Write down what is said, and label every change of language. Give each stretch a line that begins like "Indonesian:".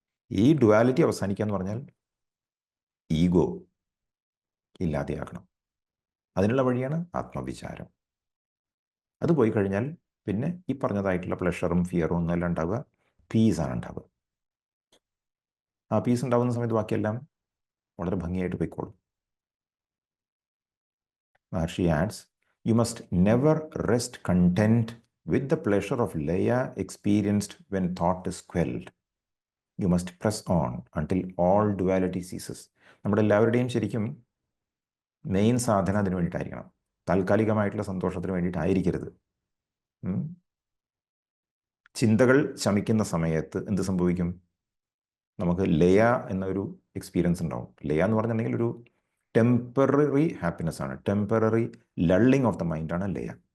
Malayalam: ഈ ഡുവാലിറ്റി അവസാനിക്കുക എന്ന് പറഞ്ഞാൽ ഈഗോ ഇല്ലാതെയാകണം. അതിനുള്ള വഴിയാണ് ആത്മവിചാരം. അത് പോയി കഴിഞ്ഞാൽ പിന്നെ ഈ പറഞ്ഞതായിട്ടുള്ള പ്ലഷറും ഫിയറും ഒന്നുമല്ല ഉണ്ടാവുക, പീസാണ് ഉണ്ടാവുക. ആ പീസ് ഉണ്ടാകുന്ന സമയത്ത് ബാക്കിയെല്ലാം വളരെ ഭംഗിയായിട്ട് പോയിക്കോളും.
English: Maharshi adds, you must never rest content with the pleasure of Laya experienced when thought is quelled. You must press on until all duality ceases.
Malayalam: നമ്മുടെ എല്ലാവരുടെയും ശരിക്കും മെയിൻ സാധന അതിന് വേണ്ടിയിട്ടായിരിക്കണം, താൽക്കാലികമായിട്ടുള്ള സന്തോഷത്തിന് വേണ്ടിയിട്ടായിരിക്കരുത്. ചിന്തകൾ ശമിക്കുന്ന സമയത്ത് എന്ത് സംഭവിക്കും? നമുക്ക് ലയ എന്നൊരു എക്സ്പീരിയൻസ് ഉണ്ടാവും. ലയ എന്ന് പറഞ്ഞിട്ടുണ്ടെങ്കിൽ ഒരു ടെമ്പററി ഹാപ്പിനെസ് ആണ്,
English: temporary lulling of the
Malayalam: മൈൻഡാണ് ലയ.